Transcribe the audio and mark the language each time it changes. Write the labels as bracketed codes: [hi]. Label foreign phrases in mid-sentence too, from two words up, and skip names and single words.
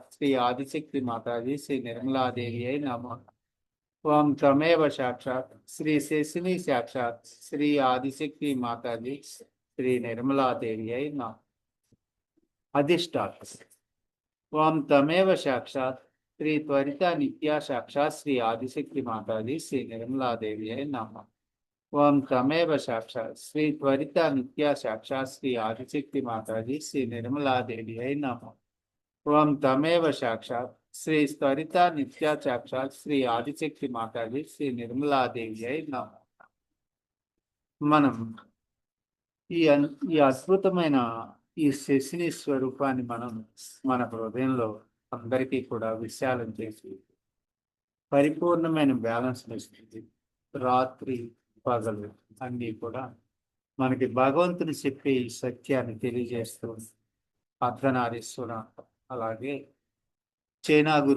[sa] श्री आदिशक्ति माताजी श्री निर्मला देवी नमः त्वं तमेव साक्षात् श्री शेषिनी साक्षात् श्री आदिशक्ति माताजी श्री निर्मला देवी नमः अधिष्ठाता त्वं तमेव साक्षात् श्री त्वरिता नित्या साक्षात् श्री आदिशक्ति माताजी श्री निर्मला देवी नमः त्वं तमेव साक्षात् श्री त्वरिता नित्या साक्षात् श्री आदिशक्ति माताजी श्री निर्मला देवी नमः त्वं तमेव साक्षात् श्री त्वरिता नित्या साक्षात् श्री आदिशक्ति माताजी श्री निर्मला देवी नमः మనం [te] ఈ అద్భుతమైన ఈ శశిని స్వరూపాన్ని మనం మన హృదయంలో అందరికీ కూడా విశాలం చేసి పరిపూర్ణమైన బ్యాలెన్స్ ఇస్తుంది రాత్రి పగలు అన్నీ కూడా మనకి భగవంతుని చెప్పే ఈ సత్యాన్ని తెలియజేస్తూ అర్ధనారీశ్వర అలాగే చైనా గురు